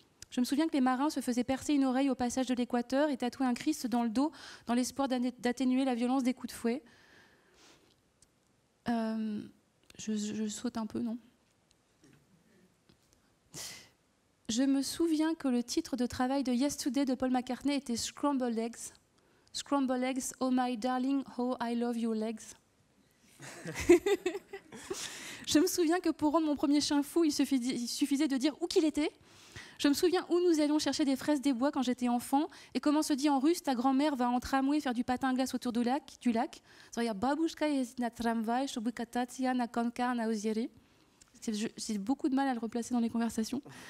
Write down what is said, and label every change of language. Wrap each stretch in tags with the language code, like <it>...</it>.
<fr>Je me souviens que les marins se faisaient percer une oreille au passage de l'équateur et tatouer un Christ dans le dos dans l'espoir d'atténuer la violence des coups de fouet. Je saute un peu, non? Je me souviens que le titre de travail de Yesterday de Paul McCartney était Scrambled Eggs.</fr> <en>Scrambled Eggs, oh my darling, how I love your legs.</en> <fr>Je me souviens que pour rendre mon premier chien fou, il suffisait de dire où qu'il était. Je me souviens où nous allions chercher des fraises des bois quand j'étais enfant et comment se dit en russe ta grand-mère va en tramway faire du patin à glace autour du lac. J'ai beaucoup de mal à le replacer dans les conversations.</fr>